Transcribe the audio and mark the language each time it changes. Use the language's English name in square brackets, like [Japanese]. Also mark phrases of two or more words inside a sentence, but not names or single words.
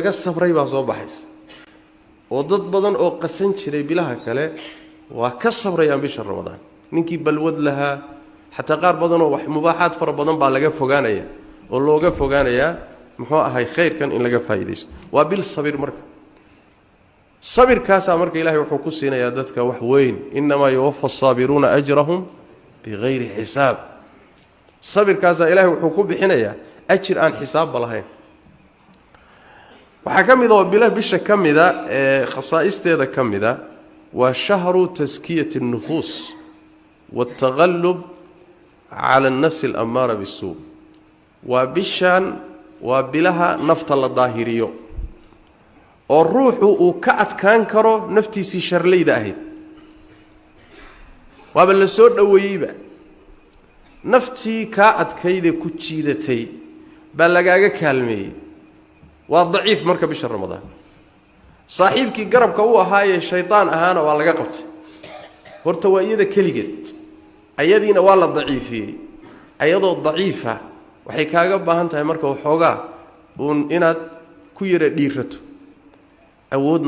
[Somali] laga sabray baa soo baxaysa oo dad badan oo qasan jiray bilaha kale waa ka sabrayaan bisha ramadaan ninkii balwad lahaa xataa qaar badan oo wax mubaaxaad fara badan baa laga fogaanaya oo looga fogaanaya muxuu ahay khayrkan in laga faa'iideysto waa bil sabir marka sabirkaas marka ilaahay wuxuu ku siinayaa dadka wax weyn [Arabic] إنما يوفى الصابرون أجرهم بغير حساب [Somali] sabirkaas ilaahay wuxuu ku bixinayaa ajir aan xisaab lahayn waxa kamid oo bilaa bisha kamida khasaa'isteeda kamida waa [Arabic] شهر تزكية النفوس والتغلب على النفس الأمارة بالسوء [Somali] wa bishan wa bilaha nafta la daahiriyo oo ruuxu uu ka adkaan karo naftiisii sharleyda ahayd waaba la soo dhaweeyba naftii ka adkayde ku jiidatay baa lagaaga kaalmeeyay waa daciif marka bisha ramadaan saaxiibkii garabka uu ahaayay shaytaan ahaana waa laga qabtay horta waa iyada kaligeed ayadiina waa la daciifiyay ayadoo daciifa waxay kaaga baahan tahay marka waxoogaa inaad ku yara dhiirato awoodna